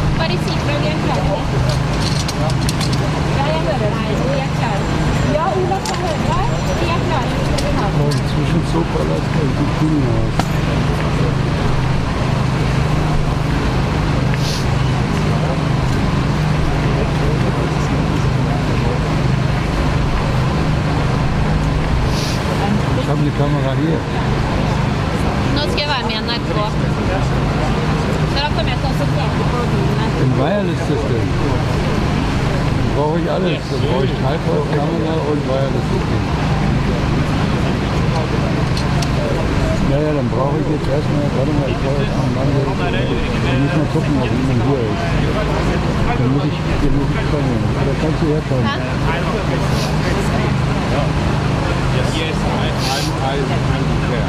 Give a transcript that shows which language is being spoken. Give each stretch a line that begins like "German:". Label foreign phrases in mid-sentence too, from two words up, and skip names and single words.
Norwegian: de sikre, og de er klare. Ja, jeg hører deg. De er klare. Ja, Ola får høre deg. De er klare.
German: Inzwischen so ballert die Kinder aus. Ich habe die Kamera hier.
Norwegian: Nå skal jeg være med i NRK. Da kommer jeg til å se på bilen.
German: Im Wireless-System. Brauche ich alles. Da brauche ich Tripod-Kamera und Wireless-System. Ja, dann brauche ich jetzt erstmal, warte mal, ich brauche jetzt einen Mann, der muss mal gucken, ob jemand hier ist. Dann muss ich kommen. Oder kannst du herkommen?
English: Yes, I'm there.